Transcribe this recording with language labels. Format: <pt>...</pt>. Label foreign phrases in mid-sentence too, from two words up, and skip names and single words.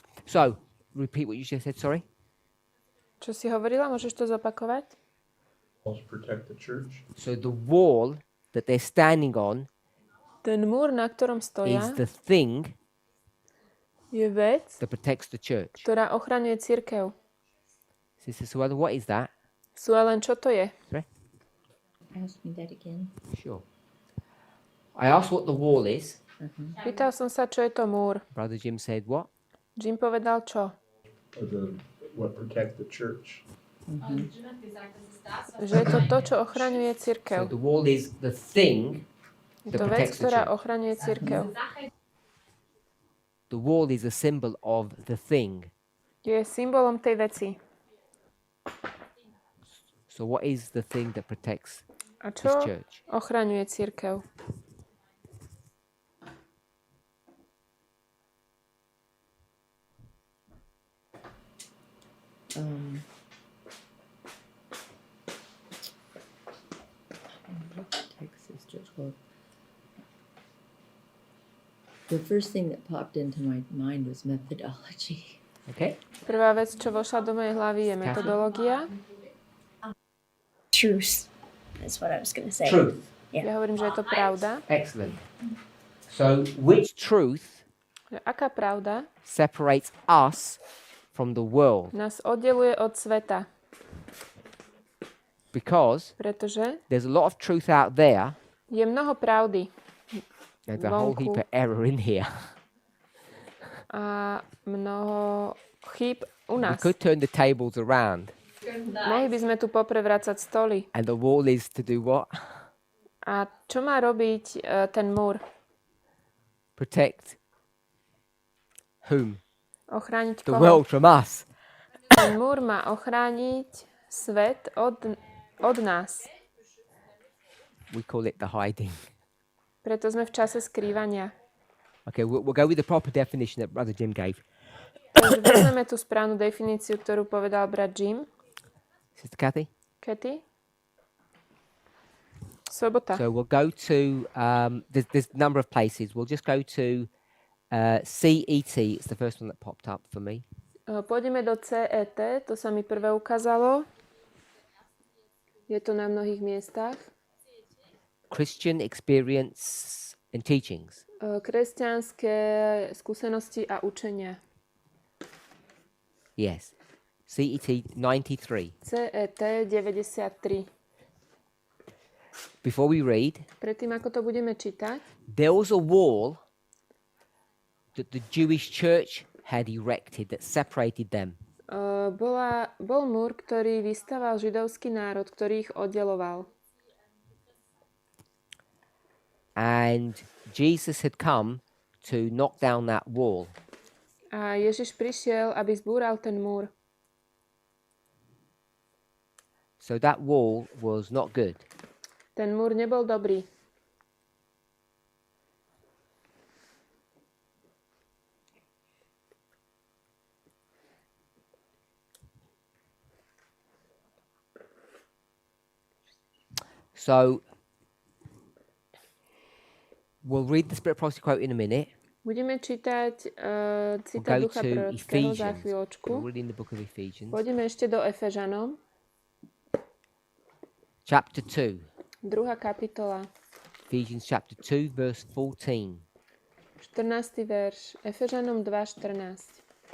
<en>So, repeat what you just said, sorry.</en> <sk>Čo si hovorila? Môžeš to zopakovať?</sk> <en>Walls protect the church. So the wall that they're standing on</en> <sk>Ten múr, na ktorom stoja,</sk> <en>is the thing</en> <sk>je vec,</sk> <en>that protects the church.</en> <sk>ktorá ochraňuje cirkev.</sk> <en>Sister Suella, what is that?</en> <sk>Suelen, čo to je?</sk> <en>Sorry? Ask me that again. Sure. I asked what the wall is.</en> <sk>Pýtal som sa, čo je to múr.</sk> <en>Brother Jim said what?</en> <sk>Jim povedal čo?</sk> <en>What protect the church.</en> <de>Und Jim hat gesagt, das ist das, was</de> <sk>Že je to to, čo ochraňuje</sk> <en>So</en> <sk>cirkev.</sk> <en>the wall is the thing</en> <sk>Je</sk> <en>that</en> <sk>to vec,</sk> <en>protects the</en> <sk>ktorá</sk> <en>church.</en> <sk>ochraňuje cirkev.</sk> <de>Sache</de> <en>The wall is a symbol of the thing.</en> <sk>Je symbolom tej veci.</sk> <en>So what is the thing that protects</en> <sk>A</sk> <en>this</en> <sk>čo</sk> <en>church?</en> <sk>ochraňuje cirkev?</sk> <en>Texas Church. Well, the first thing that popped into my mind was methodology. Okay?</en> <sk>Prvá vec, čo vošla do mojej hlavy, je metodológia.</sk> <en>Truth. That's what I was going to say. Truth.</en> <sk>Ja hovorím, že je to pravda.</sk> <en>Excellent. So which truth</en> <sk>Že aká pravda</sk> <en>separates us from the world?</en> <sk>nás oddeluje od sveta?</sk> <en>Because</en> <sk>Pretože</sk> <en>there's a lot of truth out there.</en> <sk>je mnoho pravdy</sk> <en>There's a whole heap</en> <sk>vonku</sk> <en>of error in here.</en> <sk>a mnoho chýb u</sk> <en>We</en> <sk>nás.</sk> <en>could turn the tables around.</en> <sk>Mohli by sme tu poprevrácať stoly.</sk> <en>And the wall is to do what?</en> <sk>A čo má robiť ten múr?</sk> <en>Protect whom?</en> <sk>Ochrániť</sk> <en>The</en> <sk>koho?</sk> <en>world from us.</en> <sk>Ten múr má ochrániť svet od nás.</sk> <en>We call it the hiding.</en> <sk>Preto sme v čase skrývania.</sk> <en>Okay, we'll go with the proper definition that Brother Jim gave.</en> <sk>Takže vezmeme tú správnu definíciu, ktorú povedal brat Jim.</sk> <en>Sister Kathy?</en> <sk>Katy? Sobota.</sk> <en>So we'll go to, there's a number of places. We'll just go to CET. It's the first one that popped up for me.</en> <sk>Pôjdeme do CET, to sa mi prvé ukázalo. Je to na mnohých miestach.</sk> <en>Christian experience and teachings.</en> <sk>Kresťanské skúsenosti a učenia.</sk> <en>Yes. CET 93.</en> <sk>CET 93.</sk> <en>Before we read,</en> <sk>Predtým, ako to budeme čítať,</sk> <en>there was a wall that the Jewish church had erected that separated them.</en> <sk>bol múr, ktorý vystaval židovský národ, ktorý ich oddeloval.</sk> <en>And Jesus had come to knock down that wall.</en> <sk>A Ježiš prišiel, aby zbúral ten múr.</sk> <en>So that wall was not good.</en> <sk>Ten múr nebol dobrý.</sk> <en>So we'll read the Spirit Prophecy quote in a minute.</en> <sk>Budeme čítať</sk> <en>We'll</en> <sk>citát</sk> <en>go</en> <sk>ducha</sk> <en>to</en> <sk>prorockého za</sk> <en>Ephesians.</en> <sk>chvíľočku.</sk> <en>We're reading the book of Ephesians.</en> <sk>Pôjdeme ešte do Efežanom,</sk> <en>Chapter 2.</en> <sk>2. kapitola,</sk> <en>Ephesians chapter 2, verse 14.</en> <sk>14. verš. Efežanom 2.14.</sk>